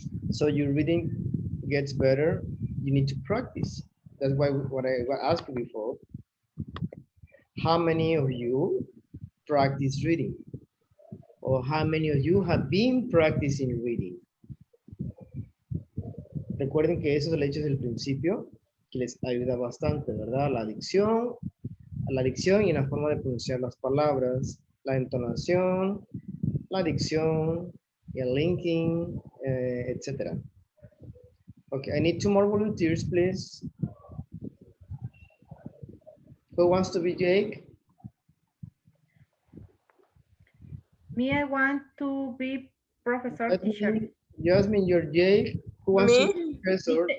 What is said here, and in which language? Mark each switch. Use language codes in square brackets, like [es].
[en] So your reading gets better. You need to practice. That's why what I asked you before. How many of you practice reading? Or how many of you have been practicing reading? [es] Recuerden que eso se lo he dicho desde el principio, que les ayuda bastante, ¿verdad? La dicción y la forma de pronunciar las palabras, la entonación, la dicción, el linking, etc. [en] Okay, I need 2 more volunteers, please. Who wants to be Jake? Me, I want to be professor teacher. Jasmine, you're Jake. Who wants to be professor?